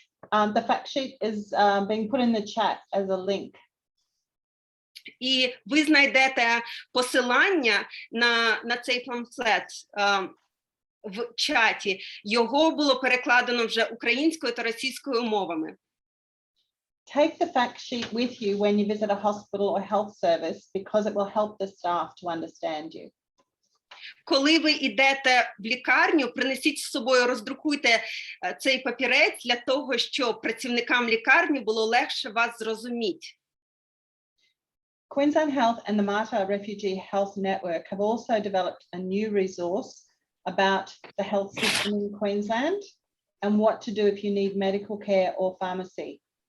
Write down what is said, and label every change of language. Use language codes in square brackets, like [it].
[en] The fact sheet is being put in the chat as a link. [uk] І ви знайдете посилання на цей памфлет в чаті. Його було перекладено вже українською та російською мовами. [en] Take the fact sheet with you when you visit a hospital or health service because it will help the staff to understand you. [uk] Коли ви йдете в лікарню, принесіть з собою, роздрукуйте цей папірець для того, щоб працівникам лікарні було легше вас зрозуміти. [en] Queensland Health and the Mater Refugee Health Network have also developed a new resource about the health system in Queensland and what to do if you need medical care or pharmacy.